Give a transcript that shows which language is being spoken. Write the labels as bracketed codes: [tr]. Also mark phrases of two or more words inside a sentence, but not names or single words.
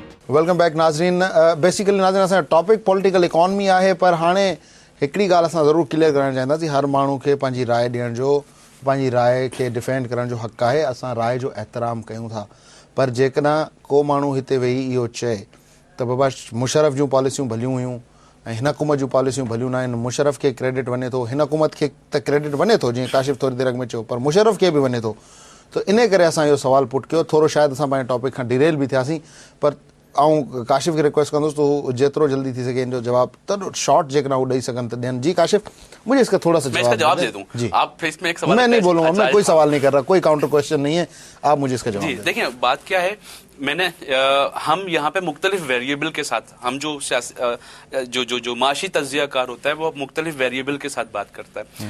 [en] welcome back नाज़रीन। [sd] बेसिकली नाज़रीन असांजो टॉपिक [en] political economy [sd] आहे, पर हाणे हिकिड़ी ॻाल्हि असां ज़रूरु क्लियर करणु चाहींदासीं, हर माण्हू खे पंहिंजी राय ॾियण जो, पंहिंजी राय खे डिफेंड करण जो हक़ आहे। असां राय जो एहतराम कयूं था, पर जेकॾहिं को माण्हू हिते वेही इहो चए त बाबा मुशर्रफ जूं पॉलिसियूं भलियूं हुयूं ऐं हिन हुकूमत जूं पॉलिसियूं भलियूं न आहिनि, मुशर्रफ खे क्रेडिट वञे थो, हिन हुकूमत खे त क्रेडिट वञे थो, जीअं काशिफ थोरी देरि अॻु में चयो, पर मुशर्रफ खे बि वञे थो। त इन करे असां इहो सुवाल पुट कयो। थोरो शायदि असां पंहिंजे टॉपिक खां डिरेल बि थियासीं, पर ऐं काशिफ खे रिक्वेस्ट कंदुसि तो हू जेतिरो जल्दी थी सघे इन जो जवाब त शॉर्ट जेकॾहिं हू ॾेई सघनि त ॾियनि। जी काशिफ, [ur] مجھے اس کا تھوڑا سا جواب دے دوں. جی, آپ اس میں ایک سوال, میں نہیں بولوں گا، میں کوئی سوال نہیں کر رہا، کوئی [en] counter question [ur] نہیں ہے، آپ مجھے اس کا جواب دیں. دیکھیے بات کیا ہے، میں نے ہم یہاں پہ مختلف ویری ایبل کے ساتھ، ہم جو معاشی تجزیہ کار ہوتا ہے وہ مختلف ویری ایبل کے ساتھ بات کرتا ہے.